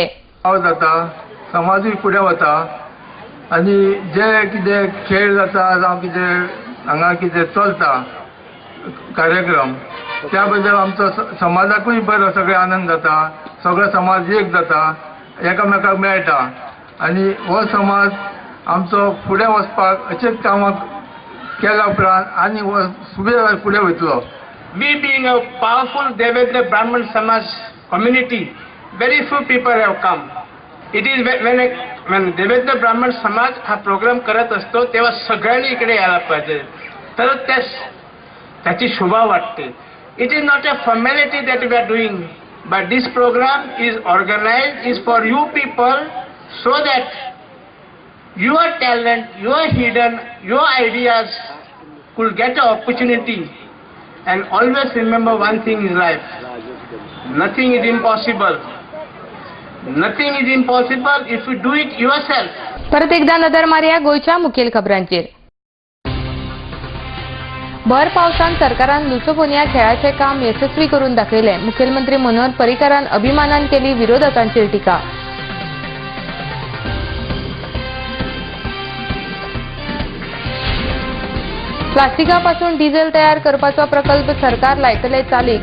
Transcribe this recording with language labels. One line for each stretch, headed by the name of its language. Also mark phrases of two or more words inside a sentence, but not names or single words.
Konkani: जाता समाजूय फुडें वता आनी जे कितें खेळ जाता जावं कितें हांगा कितें चलता कार्यक्रम त्या बद्दल आमचो समाजाकूय बरो सगळे आनंद जाता. सगळो समाज एक जाता, एकामेकाक मेळटा आनी हो समाज आमचो फुडें वचपाक अशेंच कामां केल्या उपरांत आनी हो फुडें वयतलो.
English: We being a powerful Devendra Brahman Samaj community, very few people have come. It is when
Marathi: Devendra Brahman Samaj हा प्रोग्राम करत असतो तेव्हा सगळ्यांनी इकडे यायला पाहिजे, तर त्याची शोभा वाटते.
English: It is not a formality that we are doing, but this program is organized is for you people so that your talent, your hidden, your ideas could get an opportunity. And always remember one thing in life, nothing is impossible. Nothing is impossible if you do it yourself.
Konkani: परत एकदा नदर मारया गोयच्या मुखेल खबरांचेर. भर पावसान सरकारान लुसोफोनिया खेळाचे काम यशस्वी करून दाखयले. मुखेलमंत्री मनोहर पर्रीकारान अभिमानान केली विरोधकांचेर टिका. प्लास्टिकापासून डिझेल तयार करपाचो प्रकल्प सरकार लायतले चालीक.